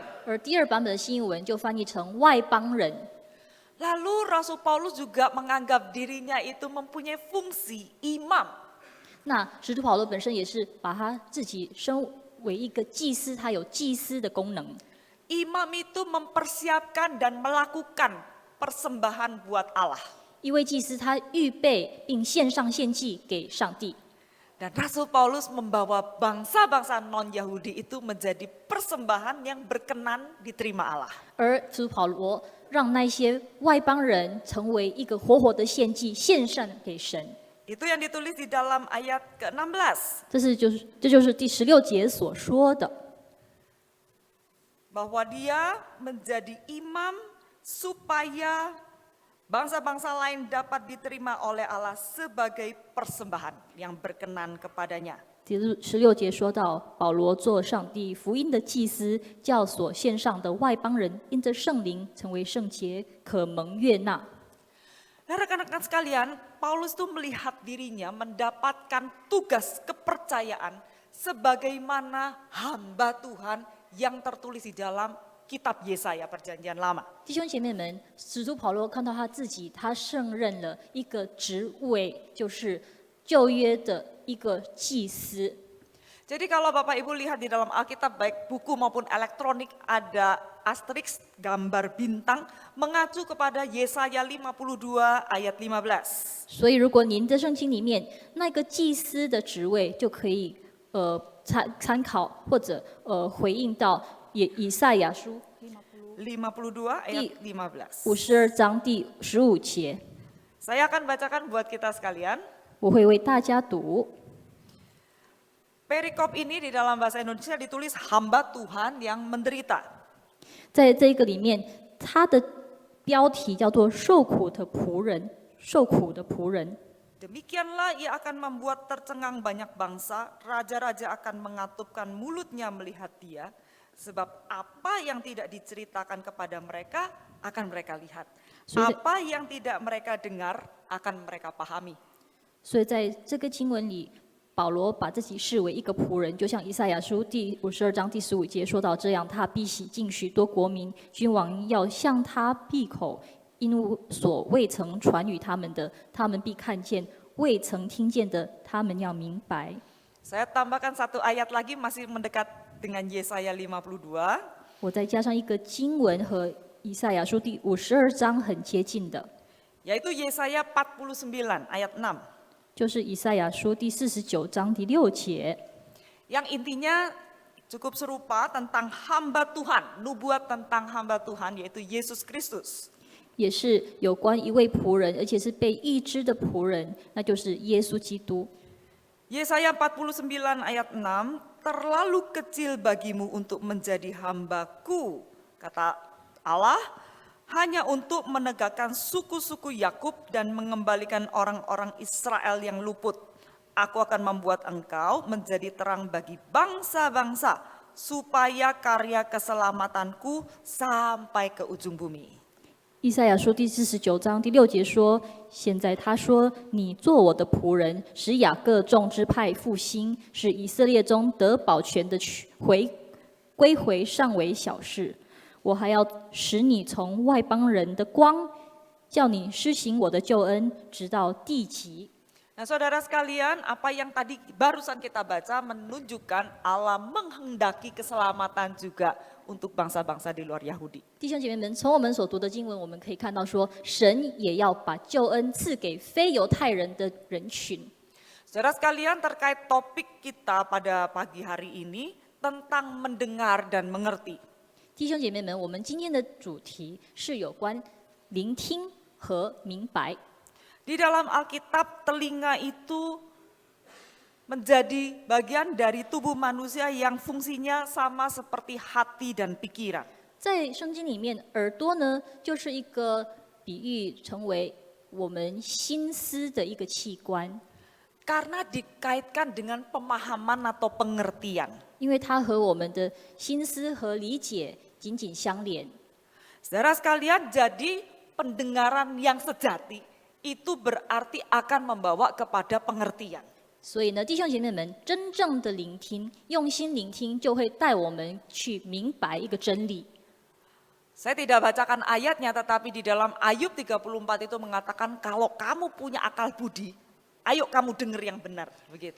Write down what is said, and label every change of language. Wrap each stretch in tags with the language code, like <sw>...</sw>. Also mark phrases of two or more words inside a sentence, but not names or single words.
<zh>而第二版本的新译文就翻译成外邦人。</zh> <id>Lalu Rasul Paulus juga menganggap dirinya itu mempunyai fungsi imam.</id> <zh>那使徒保罗本身也是把他自己身为一个祭司，他有祭司的功能。</zh> <id>Imam itu mempersiapkan dan melakukan persembahan buat Allah.</id> <zh>一位祭司，他预备并献上献祭给上帝。</zh> <id>Dan Rasul Paulus membawa bangsa-bangsa non-Yahudi itu menjadi persembahan yang berkenan diterima Allah.</id> <zh>而使徒保罗让那些外邦人成为一个活活的献祭，献上给神。</zh> <id>Itu yang ditulis di dalam ayat ke-16.</id> <zh>这就是第16节所说的，</zh> <id>Bahwa dia menjadi imam supaya bangsa-bangsa lain dapat diterima oleh Allah sebagai persembahan yang berkenan kepadanya.</id> <zh>第16节说到，保罗做上帝福音的祭司，叫所献上的外邦人因着圣灵成为圣洁，可蒙悦纳。</zh> <id>Nah, rekan-rekan sekalian, Paulus itu melihat dirinya mendapatkan tugas kepercayaan sebagaimana hamba Tuhan yang tertulis di dalam kitab Yesaya Perjanjian Lama.</id> <zh>弟兄姐妹们，使徒保罗看到他自己，他胜任了一个职位，就是旧约的一个祭司。</zh> <id>Jadi kalau Bapak Ibu lihat di dalam Alkitab baik buku maupun elektronik ada asteriks gambar bintang mengacu kepada Yesaya 52 ayat 15.</id> <zh>所以，如果您的圣经里面那个祭司的职位，就可以参考或者回应到以赛亚书</zh> <id>52 ayat 15.</id> <zh>52章第15节。</zh> <id>Saya akan bacakan buat kita sekalian.</id> <zh>我会为大家读。</zh> <id>Perikop ini di dalam bahasa Indonesia ditulis hamba Tuhan yang menderita.</id> <zh>在这个里面，它的标题叫做"受苦的仆人"，受苦的仆人。</zh> <id>Demikianlah ia akan membuat tercengang banyak bangsa, raja-raja akan mengatupkan mulutnya melihat dia, sebab apa yang tidak diceritakan kepada mereka akan mereka lihat. Apa yang tidak mereka dengar akan mereka pahami.</id> <zh>所以在这个经文里， 保罗把自己视为一个仆人，就像以赛亚书第52章第15节说到这样：他必洗净许多国民，君王要向他闭口，因所未曾传与他们的，他们必看见；未曾听见的，他们要明白。</zh> <id>Saya tambahkan satu ayat lagi masih mendekat dengan Yesaya 52.</id> <zh>我再加上一个经文和以赛亚书第52章很接近的，</zh> <id>Yaitu Yesaya 49 ayat 6.</id> <zh>就是以赛亚书第49章第6节，</zh> <id>Yang intinya cukup serupa tentang hamba Tuhan, nubuat tentang hamba Tuhan yaitu Yesus Kristus.</id> <zh>也是有关一位仆人，而且是被医治的仆人，那就是耶稣基督。</zh> <id>Yesaya 49 ayat 6, terlalu kecil bagimu untuk menjadi hambaku, kata Allah, hanya untuk menegakkan suku-suku Yakub dan mengembalikan orang-orang Israel yang luput. Aku akan membuat engkau menjadi terang bagi bangsa-bangsa, supaya karya keselamatanku sampai ke ujung bumi.</id> <zh>以赛亚书第49章第6节说：“现在他说，你做我的仆人，使雅各众支派复兴，使以色列中得保全的归回尚为小事。我还要使你从外邦人的光，叫你施行我的救恩，直到地极。”</zh> <id>Nah, saudara sekalian, apa yang tadi barusan kita baca menunjukkan Allah menghendaki keselamatan juga untuk bangsa-bangsa di luar Yahudi.</id> <zh>弟兄姐妹们，从我们所读的经文，我们可以看到说，神也要把救恩赐给非犹太人的人群。</zh> <id>Saudara sekalian, terkait topik kita pada pagi hari ini tentang mendengar dan mengerti.</id> <zh>弟兄姐妹们，我们今天的主题是有关聆听和明白。</zh> <id>Di dalam Alkitab, telinga itu menjadi bagian dari tubuh manusia yang fungsinya sama seperti hati dan pikiran.</id> <zh>在圣经里面，耳朵呢，就是一个比喻成为我们心思的一个器官，</zh> <id>Karena dikaitkan dengan pemahaman atau pengertian.</id> <zh>因为它和我们的心思和理解紧紧相连。</zh> <id>Saudara sekalian, jadi pendengaran yang sejati itu berarti akan membawa kepada pengertian.</id> <zh>所以呢，弟兄姐妹们，真正的聆听，用心聆听，就会带我们去明白一个真理。</zh> <id>Saya tidak bacakan ayatnya, tetapi di dalam Ayub 34 itu mengatakan kalau kamu punya akal budi, ayo kamu dengar yang benar, begitu.</id>